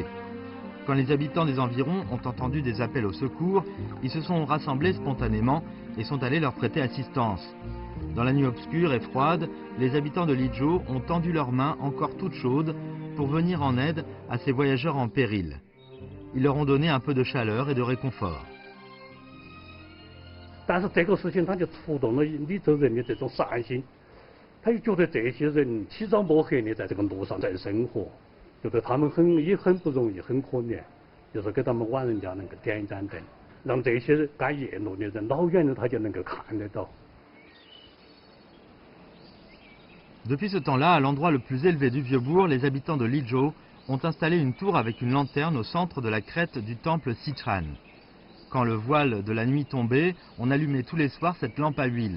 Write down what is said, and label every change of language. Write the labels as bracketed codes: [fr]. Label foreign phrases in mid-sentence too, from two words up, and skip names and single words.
[fr] Quand les habitants des environs ont entendu des appels au secours, ils se sont rassemblés spontanément et sont allés leur prêter assistance. Dans la nuit obscure et froide, les habitants de Lizhou ont tendu leurs mains encore toutes chaudes pour venir en aide à ces voyageurs en péril. Ils leur ont donné un peu de chaleur et de réconfort. [zh] 但是这个事情他就触动了黎州人的这种善心，他就觉得这些人起早摸黑的在这个路上在生活，觉得他们也很不容易，很可怜，就是给他们晚人家能够点一盏灯，让这些赶夜路的人老远的他就能够看得到。 [fr] Depuis ce temps-là, à l'endroit le plus élevé du Vieux-Bourg, les habitants de Lizhou ont installé une tour avec une lanterne au centre de la crête du temple Sichan. Quand le voile de la nuit tombait, on allumait tous les soirs cette lampe à huile.